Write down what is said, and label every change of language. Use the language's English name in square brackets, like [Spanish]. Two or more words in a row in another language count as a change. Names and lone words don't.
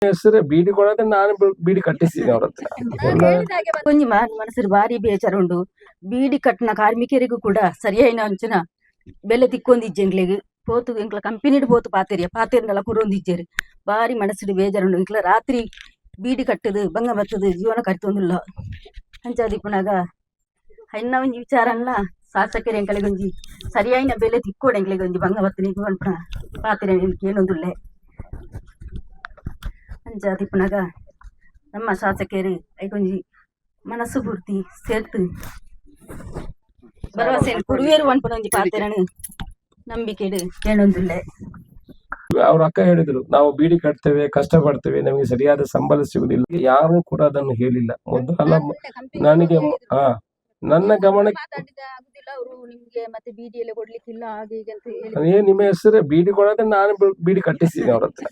[Kannada] ಹೆಸರು ಬೀಡಿ ಕೊಡೋದ್ರೆ ನಾನು ಬೀಡಿ ಕಟ್ಟಿಸ್ತೀನಿ ಅವ್ರ ಹತ್ರ. [Tulu] ಕೊಂಚ ಮನಸ್ಸು ಭಾರಿ ಬೇಜಾರುಂಡು. ಬೀಡಿ ಕಟ್ಟಿನ ಕಾರ್ಮಿಕರಿಗೂ ಕೂಡ ಸರಿಯಾಯಿನ ಅಂಚನ ಬೆಲೆ ತಿಕ್ಕೊಂದಿಜ್ಜೆಂಗ್ಲಿಗೆ ಪೋತು ಎಂಕ್ಲ ಕಂಪನಿಡ್ ಪೋತು ಪಾತೆರ್ನೆಲ್ಲ ಕುರೊಂದಿಜ್ಜೆರ್ ಭಾರಿ ಮನಸ್ಸಿಡು ಬೇಜಾರುಂಡು. ಎಂಕ್ಲ ರಾತ್ರಿ ಬೀಡಿ ಕಟ್ಟದು ಬಂಗ ಬತ್ತದು ಜೀವನ ಕಟ್ತೊಂದುಲ್ಲ ಅಂಚಾದಿಪ್ಪುನಾಗ ಐನ ಒಂಜಿ ವಿಚಾರಲ್ಲ ಶಾಸಕರು ಎಂಕಲಿಗೆ ಒಂಜಿ ಸರಿಯಾಯಿನ ಬೆಲೆ ತಿಕ್ಕೋಡು ಎಂಕ್ಲಿಗೆ ಒಂಜಿ ಬಂಗ ಬತ್ತನಿಗೆ ಅನ್ಪುನ ಪಾತೆರೆ ಏನೊಂದುಲ್ಲೆ ಅಂಚಾದಿಪ್ಪುನಾಗ ನಮ್ಮ ಶಾಸಕರು ಐಕೊಂಜಿ ಮನಸ್ಸು ಪೂರ್ತಿ ಸೇರ್ತು ಭರವಸೆ ಕುರುವೇರು ಅನ್ಪುನ ಒಂಜಿ ಪಾತೆರನು ನಂಬಿಕೆಡು ಏನೊಂದುಲ್ಲೆ. [Kannada] ಅವ್ರ ಅಕ್ಕ ಹೇಳಿದ್ರು, ನಾವು ಬೀಡಿ ಕಟ್ತೇವೆ, ಕಷ್ಟ ಪಡ್ತೇವೆ, ನಮಗೆ ಸರಿಯಾದ ಸಂಬಳ ಸಿಗುದಿಲ್ಲ. ಯಾರು ಕೂಡ ಅದನ್ನು ಹೇಳಿಲ್ಲ. ಮೊದಲ ನನಗೆ ನನ್ನ ಗಮನಕ್ಕೆ ನಿಮ್ಮ ಹೆಸರು ಬೀಡಿ ಕೊಡೋದ್ರೆ ನಾನು ಬೀಡಿ ಕಟ್ಟಿಸ್ತೀನಿ ಅವ್ರ ಹತ್ರ.